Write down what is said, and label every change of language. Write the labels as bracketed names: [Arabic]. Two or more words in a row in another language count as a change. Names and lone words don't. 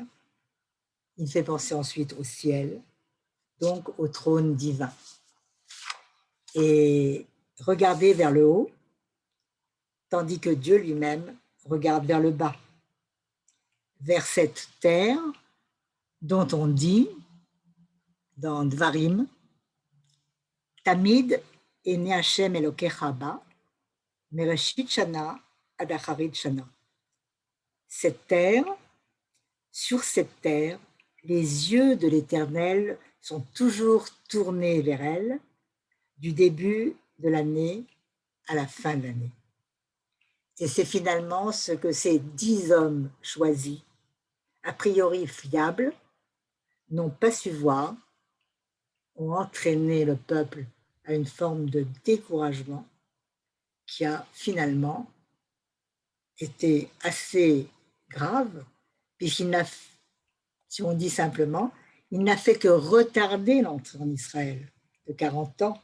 [French] Il fait penser ensuite au ciel, donc au trône divin. Et regardez vers le haut, tandis que Dieu lui-même regarde vers le bas, vers cette terre dont on dit dans Dvarim, [Hebrew] תמיד עיני השם אלוקיך בה מראשית שנה עד אחרית שנה. [French] Cette terre, sur cette terre, les yeux de l'Éternel sont toujours tournés vers elle, du début de l'année à la fin de l'année. Et c'est finalement ce que ces 10 hommes choisis, a priori fiables, n'ont pas su voir, ont entraîné le peuple à une forme de découragement qui a finalement été assez grave, puisqu'il n'a, si on dit simplement, il n'a fait que retarder l'entrée en Israël de 40 ans.